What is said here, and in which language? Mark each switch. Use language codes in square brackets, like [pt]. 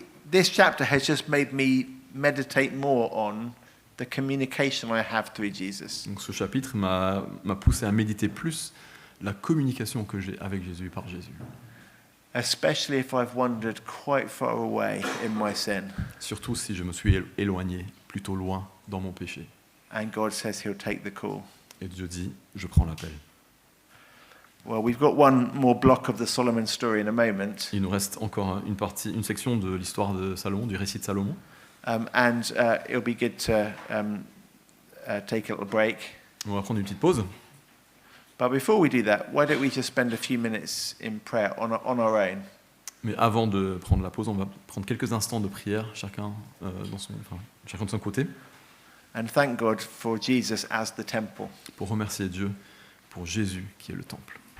[en] This chapter has just made me meditate more on the communication I have through Jesus. [fr] Donc ce chapitre m'a poussé à méditer plus la communication que j'ai avec Jésus par Jésus. [en] Especially if I've wandered quite far away in my sin. [fr] Surtout si je me suis éloigné, plutôt loin dans mon péché. [en] And God says he'll take the call. [fr] Et Dieu dit, je prends l'appel. [en] Well, we've got one more block of the Solomon story in a moment. [fr] Il nous reste encore une section de l'histoire de Salomon, du récit de Salomon. [en] And it'll be good to take a little break. [fr] On va prendre une petite pause. [en] But before we do that, why don't we just spend a few minutes in prayer on our own? [fr] Mais avant de prendre la pause, on va prendre quelques instants de prière, chacun chacun de son côté, [en] And thank God for Jesus as the temple. [fr] pour remercier Dieu pour Jésus qui est le temple.